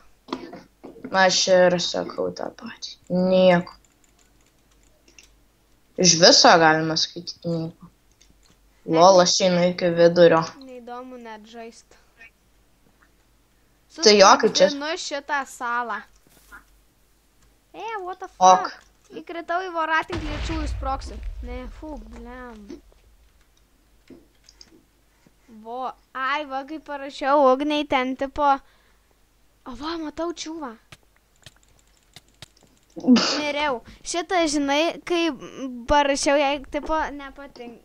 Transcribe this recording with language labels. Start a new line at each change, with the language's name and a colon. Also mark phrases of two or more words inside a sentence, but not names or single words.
Lithuanian: Aš ir sakau tą patį. Nieko. Iš viso galima skaityti nieko. Lol, aš einu iki vidurio. Neįdomu net žaist. Tai jo, kaip čia... Nu šitą salą.
English: What the Ok. fuck?
Lithuanian: Įkritau į voratinklį ir čiūjų sproksiu. Ne, blem. Vo, ai, va, kai parašiau ugniai ten tipo... O, va, matau čiūvą. Miriau. Šitą, žinai, kai parašiau, jei tipo nepatink.